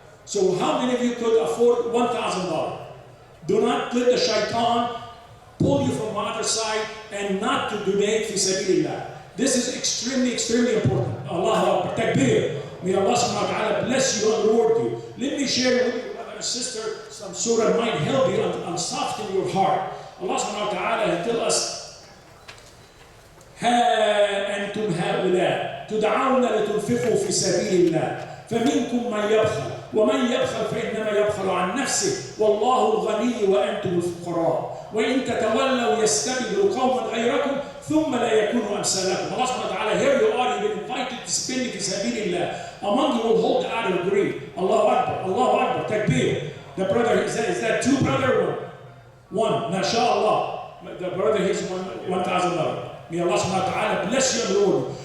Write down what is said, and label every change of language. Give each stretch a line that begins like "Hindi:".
English: So how many of you could afford $1,000? Do not let the shaitan pull you from the other side and not to donate fi sabilillah. This is extremely, extremely important. Allahu Akbar. Takbir. May Allah subhanahu wa ta'ala bless you and reward you. Let me share with you, brother and sister, some surah might help you and soften your heart.
Arabic: Allah subhanahu wa ta'ala
English: tell us,
Arabic: ها أنتم هؤلاء تدعون لتنفقوا في سبيل الله فمنكم من يبخل ومن يبخل فإنما يبخل عن نفسه والله الغني وأنتم الفقراء وإن تتولوا يستبدل قوما غيركم ثم لا يكونوا أمثالكم.
English: Allah subhanahu wa ta'ala, here you are, you've been invited to spend fi sabilillah. Among you will hold out of greed. Allahu Akbar, Allahu Akbar, takbir. The brother, is that two brother? One, MashaAllah. The brother is $1,000. May Allah subhanahu wa ta'ala bless you and reward you.